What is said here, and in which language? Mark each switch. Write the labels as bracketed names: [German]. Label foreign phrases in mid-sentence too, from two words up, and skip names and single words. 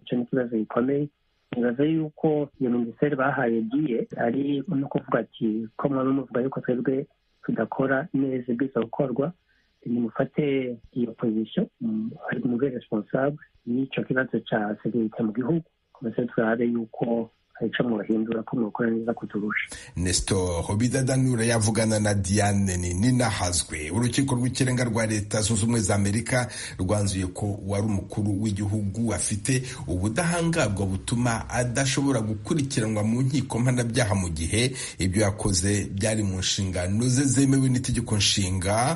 [Rundi] Icyo ni ikibazo gikomeye. nibaza yuko iyo minisiteri bahaye diye ari no kuvuga ati ko mwaba muvuga yuko twebwe tudakora neza ibwiza gukorwa, nimufate iyo position ari mube responsable y'icyo kibazo cya sécurité mu gihugu, komese turabe yuko ico muhindura ko mukora neza kuturusha. [Kinyarwanda] Nestor Bidadanura yavugana na Diane Ninahazwe. Urukiko rw'ikirenga rwa Leta Zunze Ubumwe za Amerika rwanzuye ko wari umukuru w'igihugu afite ubudahangarwa butuma adashobora gukurikiranwa mu nkiko mpanabyaha mu gihe ibyo yakoze byari mu nshingano ze zemewe n'itegeko nshinga.